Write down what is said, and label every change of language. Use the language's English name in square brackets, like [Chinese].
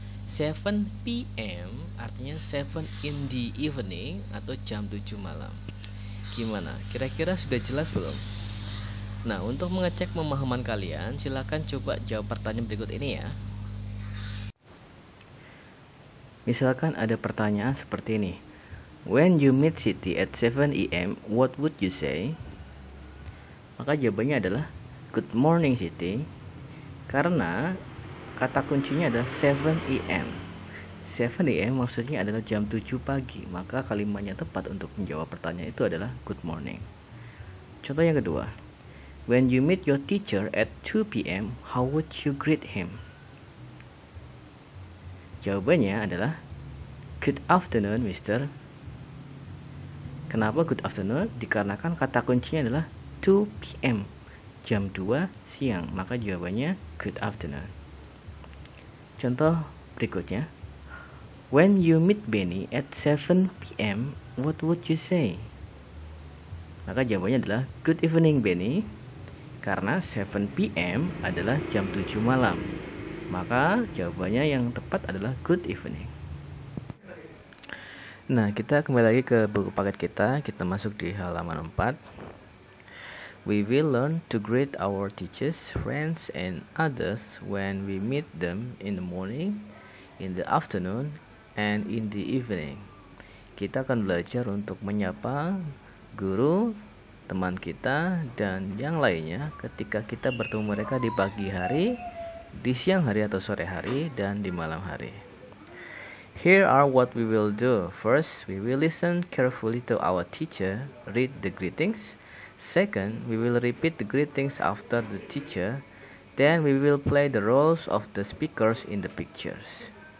[Indonesian] 7 PM artinya 7 [English] in the evening [Indonesian] atau jam 7 malam. Gimana? Kira-kira sudah jelas belum? Nah, untuk mengecek pemahaman kalian, silakan coba jawab pertanyaan berikut ini ya. Misalkan ada pertanyaan seperti ini. [English] When you meet Siti at 7 AM, what would you say? [Indonesian] Maka jawabannya adalah [English] good morning Siti. [Indonesian] Karena kata kuncinya adalah 7 AM. 7 AM maksudnya adalah jam 7 pagi. Maka kalimatnya tepat untuk menjawab pertanyaan itu adalah [English] good morning. [Indonesian] Contoh yang kedua. [English] When you meet your teacher at 2 PM, how would you greet him? [Indonesian] Jawabannya adalah [English] good afternoon, Mister. [Indonesian] Kenapa [English] good afternoon? [Indonesian] Dikarenakan kata kuncinya adalah 2 PM, jam 2 siang. Maka jawabannya [English] good afternoon. [Indonesian] Contoh berikutnya. [English] When you meet Benny at 7 PM, what would you say? [Indonesian] Maka jawabannya adalah [English] good evening, Benny. [Indonesian] Karena 7 PM adalah jam 7 malam. Maka jawabannya yang tepat adalah [English] good evening. [Indonesian] Nah, kita kembali lagi ke buku paket kita. Kita masuk di halaman 4. [English] We will learn to greet our teachers, friends, and others when we meet them in the morning, in the afternoon, and in the evening. [Indonesian] Kita akan belajar untuk menyapa guru, teman kita, dan yang lainnya ketika kita bertemu mereka di pagi hari, di siang hari atau sore hari, dan di malam hari. [English] Here are what we will do. First, we will listen carefully to our teacher, read the greetings. Second, we will repeat the greetings after the teacher. Then we will play the roles of the speakers in the pictures.